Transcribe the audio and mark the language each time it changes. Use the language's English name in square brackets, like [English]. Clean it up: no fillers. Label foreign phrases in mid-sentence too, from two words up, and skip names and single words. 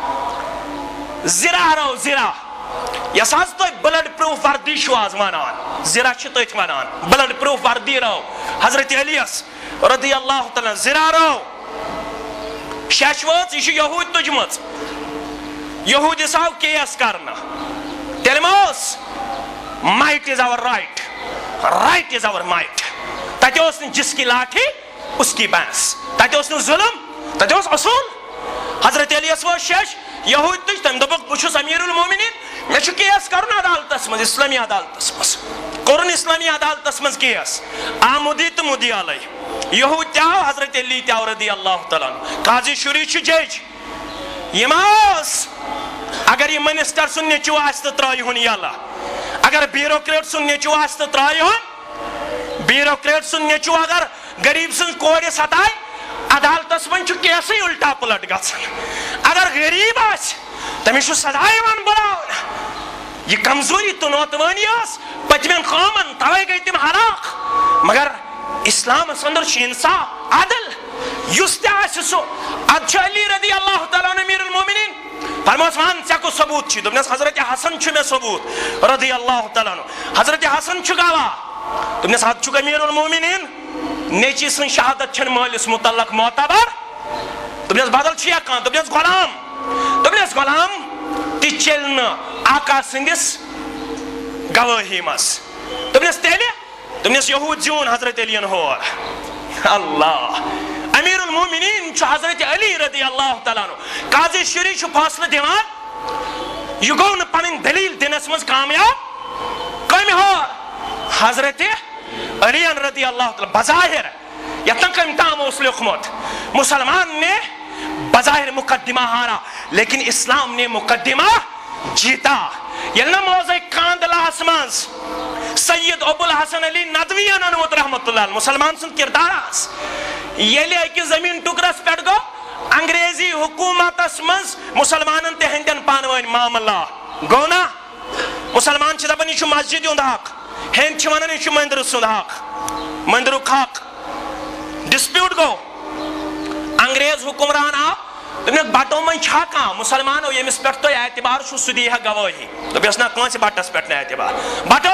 [Kashmiri] زِرا یۄس حظ تُہۍ [English] blood proof [Kashmiri] وردی چھُو آز ونان زِرا چھِ تٔتھۍ ونان [English] blood proof [Kashmiri] وردی رو حضرت علیس [Arabic] رضی اللہ تعالیٰ [Kashmiri] زِرا رو شیٚش وٲژ یہِ چھِ یہوٗدۍ تُجمٕژ یہوٗدِس آو کیس کرنہٕ تیٚلہِ ما اوس [English] might is or right right is or might [Kashmiri] تتہِ اوس نہٕ [Urdu] جس کی لاٹھی اس کی [Kashmiri] بینس تتہِ اوس نہٕ ظُلم تتہِ اوس اصوٗل حضرت علیس وٲژ شیٚش یہوٗدۍ تُج تٔمۍ دوٚپُکھ بہٕ چھُس [Arabic] امیٖر المومنیٖن [Kashmiri] مےٚ چھُ کیس کرُن عدالتس منٛز اسلامی عدالتس منٛز کوٚرُن اسلامی عدالتس منٛز کیس آ مُدعی تہٕ مُدعی علیہ یہوٗدۍ تہِ آو حضرت علی تہِ آو [Arabic] رضی اللہ تعالیٰ [Kashmiri] قاضی شُری چھُ جج یِم ٲس اگر یہِ منسٹر سُنٛد نیٚچوٗ آسہِ تہٕ ترٛٲیہُن یلہٕ اگر بیوروکریٹ سُنٛد نیٚچوٗ آسہِ تہٕ ترٛٲیہُن بیوروکریٹ سُنٛد نیٚچوٗ اگر غریٖب سٕنٛز کورِ ستایہِ عدالتس منٛز چھُ کیسٕے اُلٹا پُلٹ گژھان اگر غریٖب آسہِ تٔمِس چھُ سزا یِوان بُلاونہٕ یہِ کمزوٗری تہٕ نوتوٲنی ٲس پٔتمٮ۪ن قومن توے گٔے تِم ہلاک مگر اسلام اندر انصاف عدل یس تہ سو اد علی [Arabic] رضی اللہ تعالیٰ امیر المومنین [Kashmiri] فرموس وان ژےٚ کُس ثبوت چھی دوٚپنس حضرت حسن چھُ مےٚ ثبوت [Arabic] رضی اللہ تعالیٰ [Kashmiri] حضرت حسن چھُ گواہ دوٚپنس اد چھُکھ [Arabic] امیر المومنین [Kashmiri] نیچی سن شہادت چھن مٲلِس متعلق معتبر دوٚپنس بدل چھُ یا کانٛہہ دوٚپنس غلام تہِ چلہِ نہٕ آقا سٕنٛدِس گوٲہی منٛز دوٚپنس تیٚلہِ دوٚپنس یہوٗد زیوٗن حضرت علیَن ہور اللہ [Arabic] امیر المومنین [Kashmiri] چھُ حضرت علی [Arabic] رضی اللہ تعالیٰ عنہ [Kashmiri] قاضی شری چھُ فٲصلہٕ دِوان یہِ گوٚو نہٕ پنٕنۍ دلیٖل دِنس منٛز کامیاب کٔمۍ ہور حضرت علی [Arabic] رضی اللہ تعالیٰ [Kashmiri] بظاہر یتن کٔمۍ تام اوس لیوکھمُت مسلمان [Urdu] نے بظاہر مقدمہ ہارا لیکن اسلام نے مقدمہ جیتا [Kashmiri] ییٚلہِ نہٕ موضع کاندلاہس منٛز سید ابو الحسن علی ندوی انوت رحمت اللہ مسلمان سن کردار آس ییٚلہِ أکِس زمین ٹکرس پٮ۪ٹھ گوٚو انگریزی حکومتس منٛز مسلمانن تہِ ہندین پانہٕ ؤنۍ معاملہ گوٚو نا مسلمان چھِ دپان یہِ چھُ مسجد ہُنٛد حق ہیٚنٛدۍ چھِ ونان یہِ چھُ مندرٕ سُنٛد حق مندرُک حق ڈسپیوٹ گوٚو انگریز حکمران آو دوٚپنکھ بٹو منٛز چھا کانٛہہ مسلمانو ییٚمِس پٮ۪ٹھ تۄہہِ اعتبار چھُ سُہ دِیہِ ہا گوٲہی دوٚپیس نہ کٲنٛسہِ بٹس پٮ۪ٹھ نہٕ اعتبار بٹو